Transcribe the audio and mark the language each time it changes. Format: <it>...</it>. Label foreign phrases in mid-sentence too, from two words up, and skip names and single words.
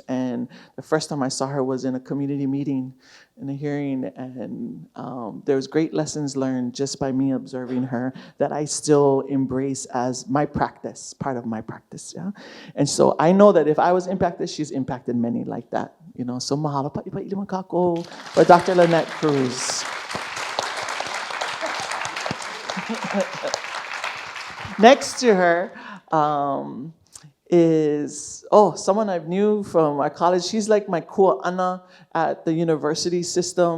<en>And the first time I saw her was in a community meeting, in a hearing, and there was great lessons learned just by me observing her that I still embrace as my practice, part of my practice, yeah? And so I know that if I was impacted, she's impacted many like that, So</en> <haw>mahalo pa'ipa'i makako</haw> <en>for Dr. Lynette Cruz. Next to her, is someone I knew from our college. She's like my kua'ana at the university system.</en>